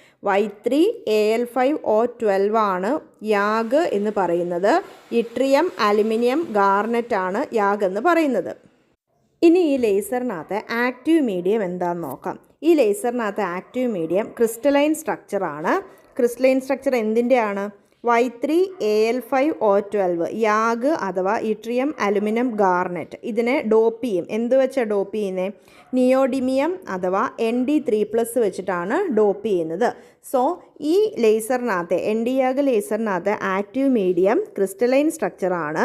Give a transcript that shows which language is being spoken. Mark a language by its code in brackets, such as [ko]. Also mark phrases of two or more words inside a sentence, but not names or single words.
[ml] Y3Al5O12 ആണ് യാഗ് എന്ന് പറയുന്നത്. [en] yttrium aluminium garnet [ml] ആണ് യാഗ് എന്ന് പറയുന്നത്. ഇനി ഈ ലേസറിനകത്ത് [en] active medium [ml] എന്താണെന്ന് നോക്കാം. ഈ ലേസറിനകത്ത് [en] active medium crystalline structure. crystalline structure [ml] എന്തിൻ്റെയാണ്? Y3Al5O12 യാഗ് അഥവാ [en] yttrium aluminium garnet. [ml] ഇതിനെ ഡോപ്പ് ചെയ്യും. എന്ത് വെച്ചാൽ ഡോപ്പ് ചെയ്യുന്നത്? നിയോഡിമിയം അഥവാ ND3+ വെച്ചിട്ടാണ് ഡോപ്പ് ചെയ്യുന്നത്. സോ ഈ ലേസറിനകത്ത് എൻഡിയാഗ് ലേസറിനകത്ത് [en] active medium crystalline structure.